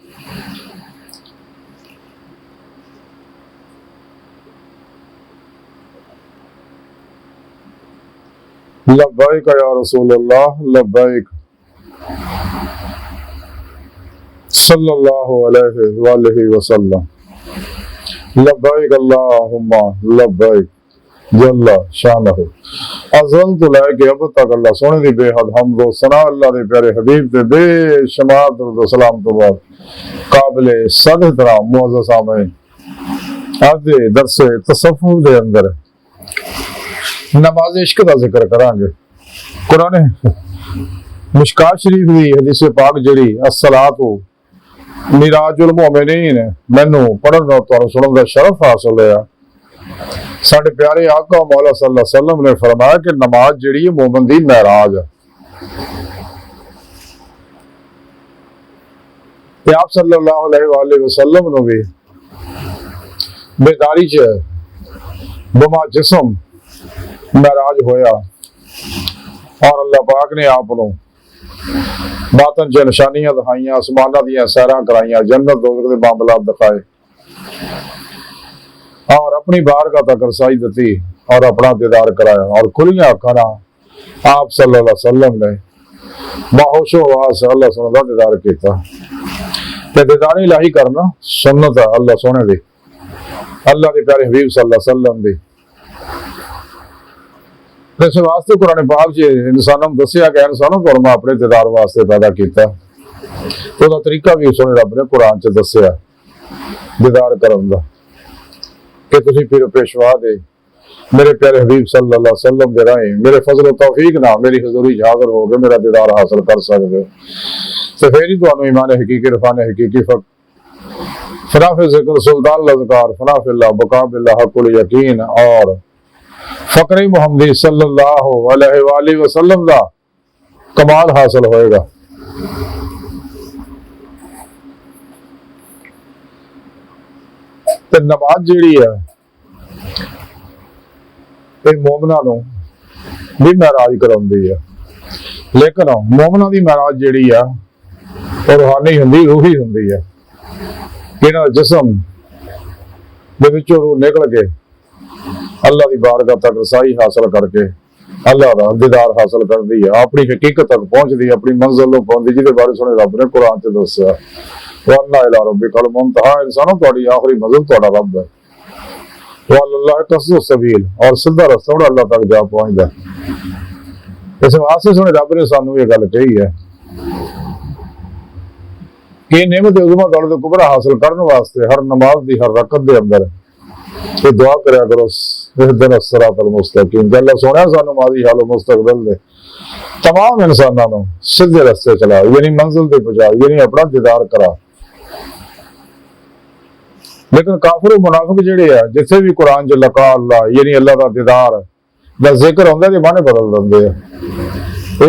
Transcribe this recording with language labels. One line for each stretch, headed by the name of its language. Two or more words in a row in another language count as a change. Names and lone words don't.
Arabic: لبيك يا رسول الله لبيك صلى الله عليه وسلم. لبيك اللهم لبيك جل شأنه.
Punjabi: ਅਜ਼ਲ ਤੋਂ ਲੈ ਕੇ ਅਬ ਤਕ ਅੱਲਾਹ ਸੋਹਣੇ ਦੀ ਬੇਹੱਦ ਹਮਦੋ ਸਨਾ ਅੱਲਾਹ ਦੇ ਪਿਆਰੇ ਹਬੀਬ ਤੇ ਬੇਸ਼ੁਮਾਰ ਦੁਰੂਦ ਸਲਾਮ ਤੋਂ ਬਾਅਦ ਕਾਬਿਲੇ ਸਦ ਏਹਤਰਾਮ ਮੁਅੱਜ਼ਜ਼ ਸਾਮਈਨ ਅੱਜ ਦੇ ਦਰਸੇ ਤਸੱਵੁਫ਼ ਦੇ ਅੰਦਰ ਨਮਾਜ਼ ਇਸ਼ਕ ਦਾ ਜ਼ਿਕਰ ਕਰਾਂਗੇ। ਕੁਰਾਨ ਮਿਸ਼ਕਾਤ ਸ਼ਰੀਫ਼ ਦੀ ਹਦੀਸ ਪਾਕ ਜਿਹੜੀ
Arabic: الصلاة معراج المؤمنين
Punjabi: ਮੈਨੂੰ ਪੜ੍ਹਨ ਦਾ ਤੁਹਾਨੂੰ ਸੁਣਨ ਦਾ ਸ਼ਰਫ਼ ਹਾਸਿਲ ਹੋਇਆ। ਸਾਡੇ ਪਿਆਰੇ ਆਕਾ ਮੌਲਾ
Arabic: صلى الله عليه وسلم
Punjabi: ਨੇ ਫ਼ਰਮਾਇਆ ਕਿ ਨਮਾਜ਼ ਜਿਹੜੀ ਹੈ ਮੋਮਿਨ ਦੀ ਮਿਅਰਾਜ ਹੈ। ਤੇ ਆਪ
Arabic: صلى الله عليه وسلم
Punjabi: ਨੂੰ ਵੀ ਬੇਦਾਰੀ ਚ ਬਮਾ ਜਿਸਮ ਮਿਅਰਾਜ ਹੋਇਆ ਔਰ ਅੱਲਾਹ ਪਾਕ ਨੇ ਆਪ ਬਾਤਨ ਚ ਨਿਸ਼ਾਨੀਆਂ ਦਿਖਾਈਆਂ, ਆਸਮਾਨਾਂ ਦੀਆਂ ਸੈਰਾਂ ਕਰਾਈਆਂ, ਜੰਨਤ ਦੋਜ਼ਖ਼ ਦੇ ਮਾਮਲਾਤ ਦਿਖਾਏ ਔਰ ਅਪਣੀ ਬਾਰਗਾਹ ਤਕ ਰਸਾਈ ਦੀ ਔਰ ਅਪਣਾ ਦੀਦਾਰ ਕਰਾਇਆ ਔਰ ਖੁੱਲ੍ਹੀਆਂ ਅੱਖਾਂ ਨਾਲ ਆਪ
Arabic: صلى الله عليه وسلم
Punjabi: ਨੇ ਬਾਹੋਸ਼ੋ ਆਵਾਜ਼ ਅੱਲਾਹ ਸੋਹਣੇ ਦਾ ਦੀਦਾਰ ਕੀਤਾ। ਤੇ ਦੀਦਾਰ ਇਲਾਹੀ ਕਰਨਾ ਸੁੰਨਤ ਹੈ ਅੱਲਾਹ ਸੋਹਣੇ ਦੀ, ਅੱਲਾਹ ਕੇ ਪਿਆਰੇ ਹਬੀਬ
Arabic: صلى الله عليه وسلم
Punjabi: ਦੀ। ਇਸ ਵਾਸਤੇ ਕੁਰਾਨ ਪਾਕ ਚ ਇਨਸਾਨਾਂ ਨੂੰ ਦੱਸਿਆ ਕਿ ਇਨਸਾਨਾਂ ਨੂੰ ਮੈਂ ਅਪਣੇ ਦੀਦਾਰ ਵਾਸਤੇ ਪੈਦਾ ਕੀਤਾ। ਤੋ ਤਰੀਕਾ ਵੀ ਸੋਹਣੇ ਰੱਬ ਨੇ ਕੁਰਾਨ ਚ ਦੱਸਿਆ ਦੀਦਾਰ ਕਰਨ ਦਾ ਕਿ ਤੁਸੀਂ ਪੀਰ ਪੇਸ਼ਵਾ ਦੇ ਮੇਰੇ ਪਿਆਰੇ ਹਬੀਬ
Arabic: صلى الله عليه وسلم
Punjabi: ਦੇ ਰਾਹੀਂ ਮੇਰੇ ਫ਼ਜ਼ਲ ਤੌਫ਼ੀਕ ਨਾ ਮੇਰੀ ਹਜ਼ੂਰੀ ਹਾਜ਼ਿਰ ਹੋ ਗਏ ਮੇਰਾ ਦੀਦਾਰ ਹਾਸਿਲ ਕਰ ਸਕਤੇ ਹੋ। ਤੋ ਫਿਰ ਹੀ ਤੁਹਾਨੂੰ ਈਮਾਨ ਹਕੀਕੀ ਇਰਫ਼ਾਨ ਹਕੀਕੀ ਫ਼ਨਾਫ਼ੇ ਜ਼ਿਕਰ ਸੁਲਤਾਨ ਲਜ਼ਕਾਰ
Arabic: فنا في الله بقا بالله حق اليقين
Punjabi: ਔਰ ਫ਼ਕਰ ਮੁਹੰਮਦੀ
Arabic: صلى الله عليه وسلم
Punjabi: ਦਾ ਕਮਾਲ ਹਾਸਿਲ ਹੋਏਗਾ। ਤੇ ਨਮਾਜ਼ ਜਿਹੜੀ ਹੈ ਯੇ ਮੋਮਨਾਂ ਨੂੰ ਵੀ ਮਿਅਰਾਜ ਕਰਾਉਂਦੀ ਹੈ, ਲੇਕਿਨ ਮੋਮਨਾਂ ਦੀ ਮਿਅਰਾਜ ਜਿਹੜੀ ਹੈ ਵੋ ਰੂਹਾਨੀ ਹੁੰਦੀ ਰੂਹੀ ਹੁੰਦੀ ਹੈ। ਇਨ੍ਹਾਂ ਜਿਸਮ ਦੇ ਵਿਚੋਂ
Hindi: रूह निकल के अल्लाह की बारगाह तक रसाई हासिल करके अल्लाह का दीदार हासिल करती है, अपनी हकीकत तक पहुंचती है, अपनी मंजिल तक पहुंचती,
Punjabi: ਜਿਹਦੇ ਬਾਰੇ ਸੋਹਣੇ ਰੱਬ ਨੇ ਕੁਰਾਨ ਚ ਦੱਸਿਆ
Arabic: وأن إلى ربك المنتهى.
Punjabi: ਇਨਸਾਨੋਂ ਤੁਹਾਡੀ ਆਖ਼ਰੀ ਮੰਜ਼ਿਲ ਤੁਹਾਡਾ ਰੱਬ ਹੈ।
Arabic: والله قصد السبيل
Punjabi: ਔਰ ਸਿੱਧਾ ਰਾਸਤਾ ਅੱਲਾਹ ਤਕ ਜਾ ਪਹੁੰਚਦਾ। ਇਸ ਵਾਸਤੇ ਸੋਹਣੇ ਰੱਬ ਨੇ ਸਾਨੂੰ ਯੇ ਗੱਲ ਕਹੀ ਹੈ ਕਿ ਨੇਅਮਤ ਉਜ਼ਮਾ ਦੌਲਤ ਕੁਬਰਾ ਹਾਸਿਲ ਕਰਨੇ ਵਾਸਤੇ ਹਰ ਨਮਾਜ਼ ਦੀ ਹਰ ਰਕਅਤ ਦੇ ਅੰਦਰ ਯੇ ਦੁਆ ਕਰਿਆ ਕਰੋ
Arabic: اهدنا الصراط المستقيم.
Punjabi: ਅੱਲਾਹ ਸੋਹਣਾ ਸਾਨੂੰ ਮਾਜ਼ੀ ਹਾਲ ਮੁਸਤਕਬਿਲ ਦੇ ਤਮਾਮ ਇਨਸਾਨਾਂ ਨੂੰ ਸਿੱਧੇ ਰਸਤੇ ਚਲਾ, ਯਾਨੀ ਮੰਜ਼ਿਲ ਤੇ ਪਹੁੰਚਾ, ਯਾਨੀ ਅਪਣਾ ਦੀਦਾਰ ਕਰਾ। ਲੇਕਿਨ ਕਾਫ਼ਿਰ ਮੁਨਾਫ਼ਿਕ ਜਿਹੜੇ ਆ ਜਿੱਥੇ ਵੀ ਕੁਰਾਨ ਚ
Arabic: لقاء الله
Punjabi: ਯਾਨੀ ਅੱਲਾਹ ਦਾ ਦੀਦਾਰ ਦਾ ਜ਼ਿਕਰ ਹੁੰਦਾ ਤੇ ਮਾਅਨੇ ਬਦਲ ਦਿੰਦੇ ਆ।